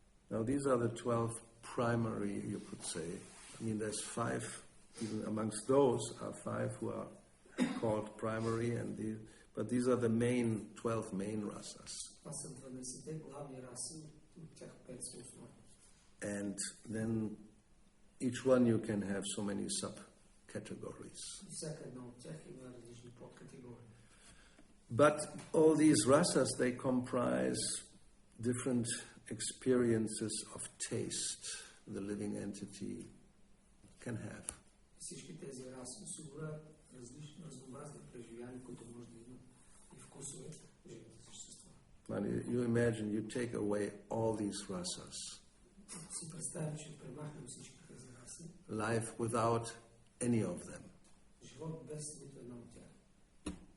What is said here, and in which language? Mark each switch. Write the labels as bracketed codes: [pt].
[en] Now these are the 12 primary, you could say. I mean, there's 5, even amongst those are 5 who are called primary, but these are the 12 main rasas. [bg] Това са 12-те главни раси, от тях 5 са основни. [en] And then each one you can have so many subcategories. [bg] Всяка една от тях има различни подкатегории. [en] But all these rasas, they comprise different experiences of taste the living entity can have. [bg] Всички тези раси осигуряват разнообразни преживявания, които може да има и вкусове живите същества. [en] You imagine you take away all these rasas. [bg] Си представим, че премахнем всички тези раси. [en] Life without any of them. [bg] Живот без нито една от тях.